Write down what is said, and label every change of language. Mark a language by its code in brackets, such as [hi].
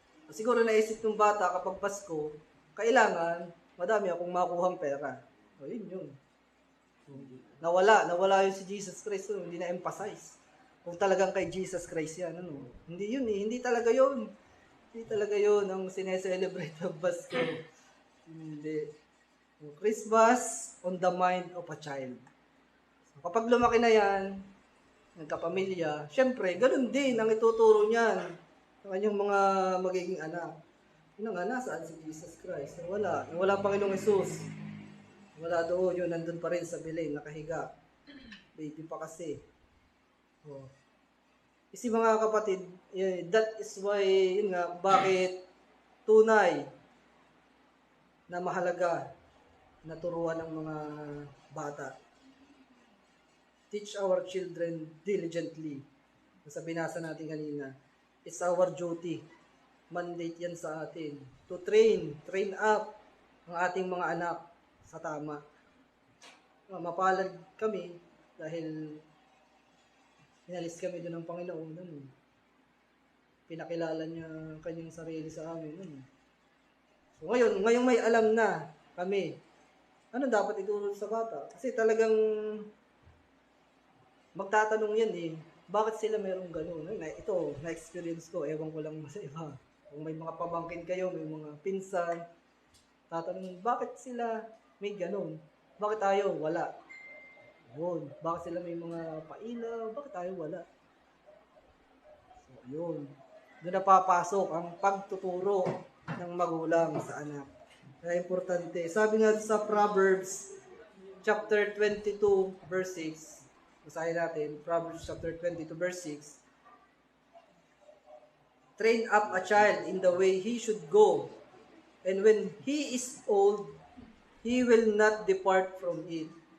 [tl] Siguro naisip ng bata kapag Pasko, kailangan madami akong makuhang pera. O, yun. Nawala yun si Jesus Christ, hindi na-emphasize. Kung talagang kay Jesus Christ yan, Hindi yun eh, hindi talaga yun. Hindi talaga yun ang sineselebrate ng Pasko. Hindi. [en] Christmas on the mind of a child. [tl] So, kapag lumaki na yan, nagkapamilya, syempre, ganun din ang ituturo niyan sa kanyang mga magiging anak. Yun nga, nasaan si Jesus Christ? Wala Panginoong Jesus. Wala doon, yun, nandun pa rin sa Belén, nakahiga. Baby pa kasi. Oh. Kasi mga kapatid, [en] that is why, [tl] yun nga, bakit tunay na mahalaga na turuan ng mga bata. [en] Teach our children diligently. [tl] Sa binasa natin kanina, [en] it's our duty. [tl] Mandate yan sa atin. [en] To train up [tl] ang ating mga anak sa tama. Mapalad kami dahil inalis kami doon ng Panginoon. Pinakilala niya ang kanyang sarili sa amin. So ngayon may alam na kami. Ano dapat ituro sa bata? Kasi talagang magtatanong yan eh. Bakit sila merong gano'n? Ito, na-experience ko. Ewan ko lang sa iba. Kung may mga pamangkin kayo, may mga pinsan, tatanong, bakit sila may gano'n? Bakit tayo wala? Yun. Bakit sila may mga pailaw? Bakit tayo wala? So, yun. Doon na papasok ang pagtuturo ng magulang sa anak. Kaya importante. Sabi nga sa [en] Proverbs chapter 22 verse 6, [tl] basahin natin, [en] Proverbs chapter 22 verse 6, train up a child in the way he should go, and when he is old, he will not depart from it.